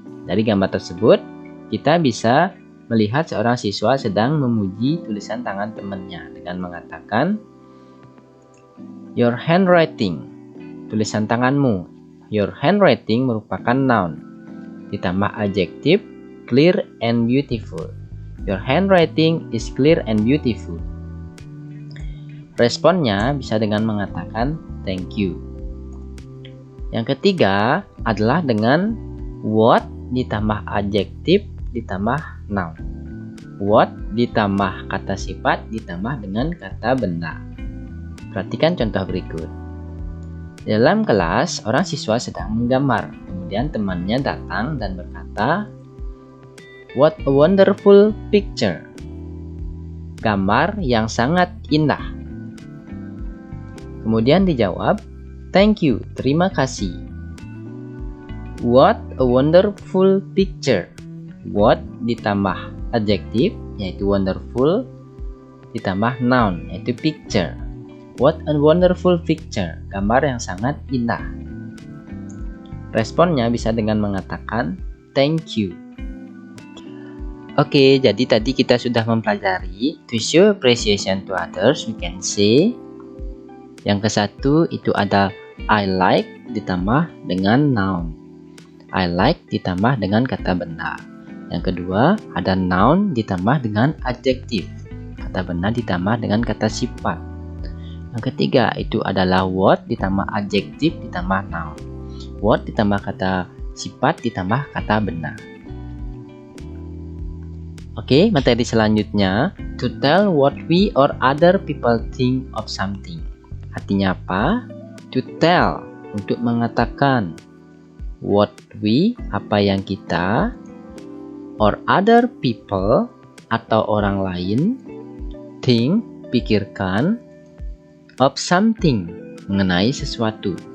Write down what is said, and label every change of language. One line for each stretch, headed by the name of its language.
Indonesian: Dari gambar tersebut, kita bisa melihat seorang siswa sedang memuji tulisan tangan temannya dengan mengatakan,
English: your handwriting,
Indonesian: tulisan tanganmu.
English: Your handwriting
Indonesian: merupakan noun. Ditambah adjektif
English: clear and beautiful. Your handwriting is clear and beautiful.
Indonesian: Responnya bisa dengan mengatakan
English: thank you.
Indonesian: Yang ketiga adalah dengan what ditambah adjektif ditambah noun. What ditambah kata sifat ditambah dengan kata benda. Perhatikan contoh berikut. Dalam kelas, orang siswa sedang menggambar. Kemudian temannya datang dan berkata,
English: what a wonderful picture.
Indonesian: Gambar yang sangat indah. Kemudian dijawab,
English: thank you,
Indonesian: terima kasih.
English: What a wonderful picture. What
Indonesian: ditambah adjektif, yaitu
English: wonderful,
Indonesian: ditambah
English: noun,
Indonesian: yaitu
English: picture. What a wonderful picture.
Indonesian: Gambar yang sangat indah. Responnya bisa dengan mengatakan
English: thank you.
Indonesian: Oke, jadi tadi kita sudah mempelajari
English: to show appreciation to others, we can say.
Indonesian: Yang ke satu itu ada
English: I like
Indonesian: ditambah dengan noun.
English: I like
Indonesian: ditambah dengan kata benda. Yang kedua ada noun ditambah dengan adjektif. Kata benda ditambah dengan kata sifat. Yang ketiga itu adalah what ditambah adjektif ditambah noun. What ditambah kata sifat ditambah kata benda. Oke, materi selanjutnya
English: to tell what we or other people think of something.
Indonesian: artinya apa?
English: To tell,
Indonesian: untuk mengatakan.
English: What we,
Indonesian: apa yang kita,
English: or other people,
Indonesian: atau orang lain,
English: think,
Indonesian: pikirkan,
English: of something,
Indonesian: mengenai sesuatu.